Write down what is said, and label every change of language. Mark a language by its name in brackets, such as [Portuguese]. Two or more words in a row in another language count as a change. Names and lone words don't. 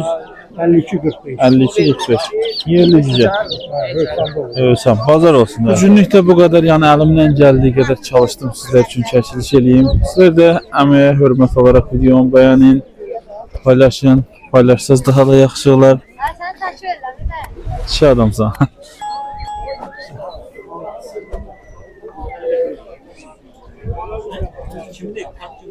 [Azerbaijani] 52, 45. 52 45. Yerli cücə. Ölsəm, bazar olsun. Bu günlük də bu qədər, yəni əlimdən gəldiyi qədər çalışdım sizlər üçün çəkiliş eləyim. Sizlər də əməyə hörmət olaraq videomu bəyənin, paylaşın. Paylaşsaz daha da yaxşı olar. [Turkish] Sen taşı ver lan bir de. [Azerbaijani] Kişi adamsan. [Turkish] Şimdi